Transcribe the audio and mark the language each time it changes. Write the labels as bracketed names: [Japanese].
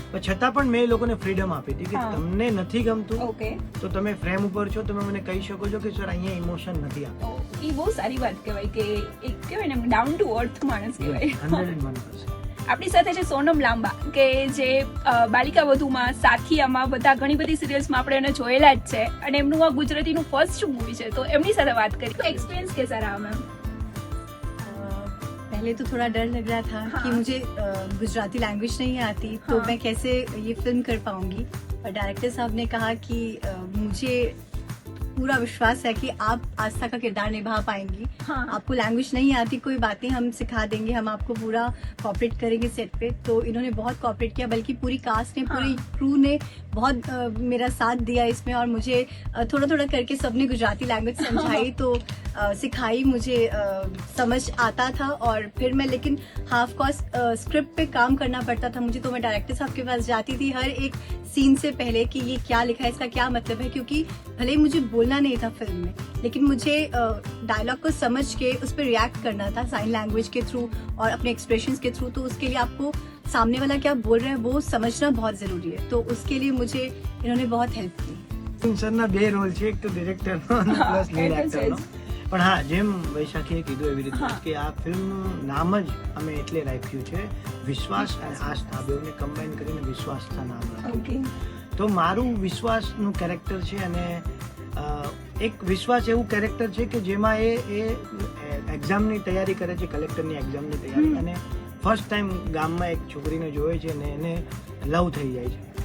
[Gujarati] છતાં પણ મેં એ લોકોને ફ્રીડમ આપી હતી કે તમને નથી ગમતું તો તમે ફ્રેમ ઉપર છો, તમે મને કહી શકો છો કે સર અહીંયા ઇમોશન નથી આપતું. એ બહુ સારી વાત કહેવાય કે એક કહેવાય ને ડાઉન ટુ અર્થ માણસ કહેવાય. 101%. આપણી સાથે છે સોનમ લાંબા કે જે બાલિકા વધુમાં, સાથિયામાં, બધા ઘણી બધી સિરિયલ્સમાં આપણે એને જોયેલા જ છે અને એમનું આ ગુજરાતીનું ફર્સ્ટ મૂવી છે, તો એમની સાથે વાત કરી. [Hindi] તો एक्सपीरियंस कैसा रहा मैम? पहले तो थोड़ा डर लग रहा था कि मुझे गुजराती लैंग्वेज नहीं आती तो मैं कैसे ये फिल्म कर पाऊंगी, और डायरेक्टर साहब ने कहा कि मुझे पूरा विश्वास है कि आप आस्था का किरदार निभा पाएंगी. आपको लैंग्वेज नहीं आती, कोई बातें हम सिखा देंगे, हम आपको पूरा कॉपरेट करेंगे सेट पे. तो इन्होंने बहुत कॉपरेट किया, बल्कि पूरी कास्ट ने, पूरी क्रू ने बहुत मेरा साथ दिया इसमें, और मुझे थोड़ा करके सबने गुजराती लैंग्वेज समझाई, तो सिखाई, मुझे समझ आता था. और फिर मैं लेकिन हाफ कोर्स स्क्रिप्ट पे काम करना पड़ता था मुझे, तो मैं डायरेक्टर साहब के पास जाती थी हर एक सीन से पहले कि ये क्या लिखा है, इसका क्या मतलब है, क्योंकि भले ही मुझे बोलना नहीं था फिल्म में, लेकिन मुझे डायलॉग को समझ के उस पर रिएक्ट करना था साइन लैंग्वेज के थ्रू और अपने एक्सप्रेशंस के थ्रू. तो उसके लिए आपको सामने वाला क्या बोल रहे हैं वो समझना बहुत जरूरी है, तो उसके लिए मुझे इन्होंने बहुत हेल्प की. [Gujarati] સરના બે રોલ છે, એક તો ડિરેક્ટરનો અને પ્લસ લીડ એક્ટરનો. પણ હા, જેમ વૈશાખીએ કીધું એવી રીતે કે આ ફિલ્મનું નામ જ અમે એટલે રાખ્યું છે વિશ્વાસ અને આસ્થા, બેઉને કમ્બાઈન કરીને વિશ્વાસના નામ રાખ્યું. તો મારું વિશ્વાસનું કેરેક્ટર છે અને એક વિશ્વાસ એવું કેરેક્ટર છે કે જેમાં એ એક્ઝામની તૈયારી કરે છે, કલેક્ટરની એક્ઝામની તૈયારી, અને ફર્સ્ટ ટાઈમ ગામમાં એક છોકરીને જોવે છે અને એને લવ થઈ જાય છે.